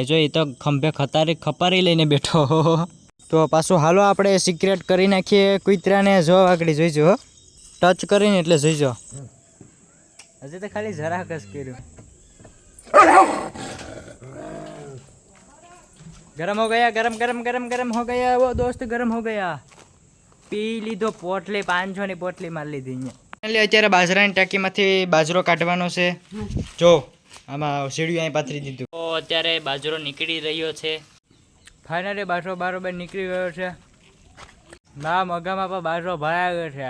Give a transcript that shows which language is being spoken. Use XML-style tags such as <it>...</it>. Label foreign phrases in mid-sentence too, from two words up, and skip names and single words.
<gu>જો એ તો ખંભે ખપારી લઈને બેઠો. તો પાછું હાલો આપણે સિક્રેટ કરી નાખીએ કૂતરાને. જો આગળ જોઈજો, ટચ કરીને એટલે જોઈજો. હજી તો ખાલી જરાક જ કર્યું.</gu> <hi>गरम हो गया, गरम गरम गरम गरम हो गया वो दोस्त, गरम हो गया.</hi> <gu>પી લીધો પોટલી, 500 ની પોટલી મારી લીધી અહીંયા. એટલે અત્યારે બાજરાની ટાંકીમાંથી બાજરો કાઢવાનો છે. જો આમાં સીડિયું અહીં પાથરી દીધું. તો અત્યારે બાજરો નીકળી રહ્યો છે. ફાઇનલી બાજરો બરાબર નીકળી ગયો છે. ના મગામાં પણ બાજરો ભરાઈ ગયો છે.</gu>